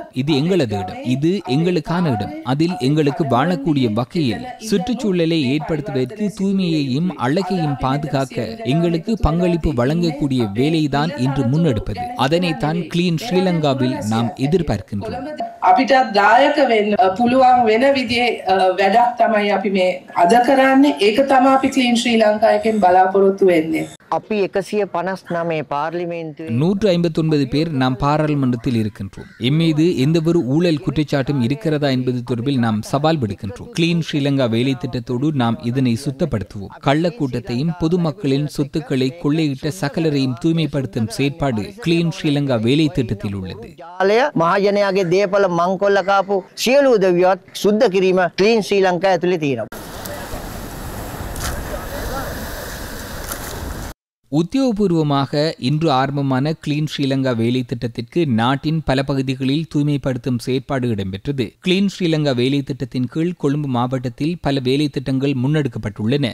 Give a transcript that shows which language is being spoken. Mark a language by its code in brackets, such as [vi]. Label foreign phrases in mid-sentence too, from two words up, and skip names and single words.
[ta] இது எங்களது இடம், இது எங்களுக்கான இடம். அதில் எங்களுக்கு வாழக்கூடிய வகையில் சுற்றுச்சூழலை ஏற்படுத்துவதற்கு தூய்மையையும் அழகையும் பாதுகாக்க எங்களுக்கு பங்களிப்பு வழங்கக்கூடிய வேலைதான் இன்று முன்னெடுப்பது. அதனைத்தான் கிளீன் ஸ்ரீலங்காவில் நாம் எதிர்பார்க்கின்றோம். [si] අපිට දායක වෙන්න පුළුවන් වෙන විදිහේ වැඩක් තමයි අපි මේ අද කරන්නේ. ඒක තමයි අපි ක්ලීන් ශ්‍රී ලංකා එකෙන් බලාපොරොත්තු වෙන්නේ. අපි 159 பார்லிமென்ட் [ta] 159 பேர் நாம் பாராளுமன்றத்தில் இருக்கின்றோம். எம்மீது எந்தவொரு ஊழல் குற்றச்சாட்டும் இருக்கிறதா என்பது தொடர்பில் நாம் சவால் விடுக்கின்றோம். கிளீன் ஸ்ரீலங்கா வேலை திட்டத்தோடு நாம் இதனை சுத்தப்படுத்துவோம். கள்ளக்கூட்டத்தையும் பொதுமக்களின் சொத்துக்களை கொள்ளையிட்ட சகலரையும் தூய்மைப்படுத்தும் செயற்பாடு கிளீன் ஸ்ரீலங்கா வேலை திட்டத்தில் உள்ளது. [si] මහජනයාගේ දේපල මංකොල්ල කාපු සියලු උදවියත් සුද්ධ කිරීම ක්ලීන් ශ්‍රී ලංකා ඇතුලේ තියෙනවා. [ta] உத்தியோகபூர்வமாக இன்று ஆரம்பமான கிளீன் ஸ்ரீலங்கா வேலை திட்டத்திற்கு நாட்டின் பல பகுதிகளில் தூய்மைப்படுத்தும் செயற்பாடு இடம்பெற்றது. கிளீன் ஸ்ரீலங்கா வேலை திட்டத்தின் கீழ் கொழும்பு மாவட்டத்தில் பல வேலை திட்டங்கள் முன்னெடுக்கப்பட்டுள்ளன.